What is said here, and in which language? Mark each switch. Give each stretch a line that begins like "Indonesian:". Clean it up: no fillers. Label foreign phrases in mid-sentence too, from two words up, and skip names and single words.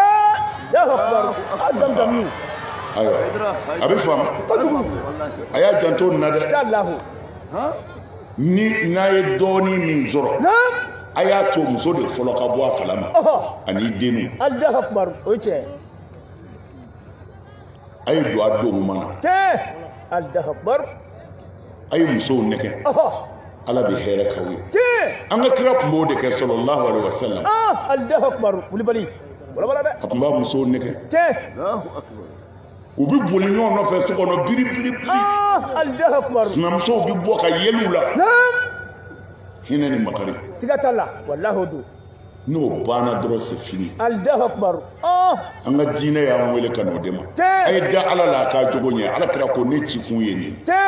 Bambara: ayiwa a bɛ faamu a y'a janto nin na dɛ ni n'a ye dɔɔnin min sɔrɔ a y'a to muso de fɔlɔ ka bɔ a kalama ani denw a ye don a don ɲuman na a ye musow nɛgɛ ala bɛ hɛrɛ k'aw ye an ka kira tun b'o de kɛ
Arabic: صلى الله عليه وسلم
Bambara: a tun b'a musow nɛgɛ u bɛ boli ɲɔgɔn nɔfɛ so kɔnɔ biri sinamusow bɛ bɔ ka yɛlɛw la hinɛ ni makari n'o banna dɔrɔn
French: c'est fini
Bambara: an ka diinɛ y'an wele ka n'o de ma a ye da ala la a k'a jogo ɲɛ ala kira ko ne ci kun ye nin